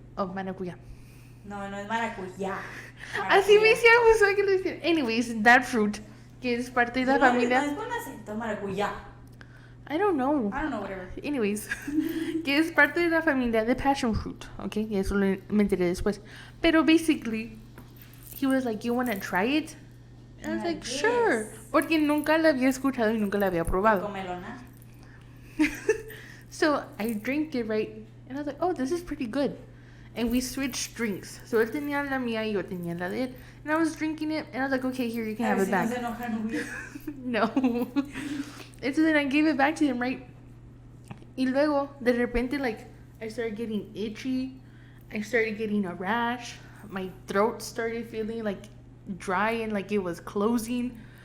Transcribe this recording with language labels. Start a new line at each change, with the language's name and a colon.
Spanish: Oh, maracuyá. No, no es maracuyá. Así me decía Josué que lo decía.
English: Anyways, that fruit,
Spanish: que es parte de la No, no familia. es con acento, maracuyá.
English: I don't know. I don't know, whatever.
Spanish: Anyways, que es parte de la familia de passion fruit, ¿ok? Y eso me enteré después.
English: Pero basically, he was like, you want to try it? And I was like, Yes. sure.
Spanish: Porque nunca la había escuchado y nunca la había probado. Comelona.
English: So I drank it, right? And I was like, oh, this is pretty good. And we switched drinks.
Spanish: So él tenía la mía y yo tenía la de él.
English: And I was drinking it, and I was like, okay, here, you can have it back.
Spanish: No se enojan, obvio. No.
English: And so then I gave it back to him, right?
Spanish: Y luego, de repente,
English: like, I started getting itchy. I started getting a rash. My throat started feeling, like, dry and like it was closing.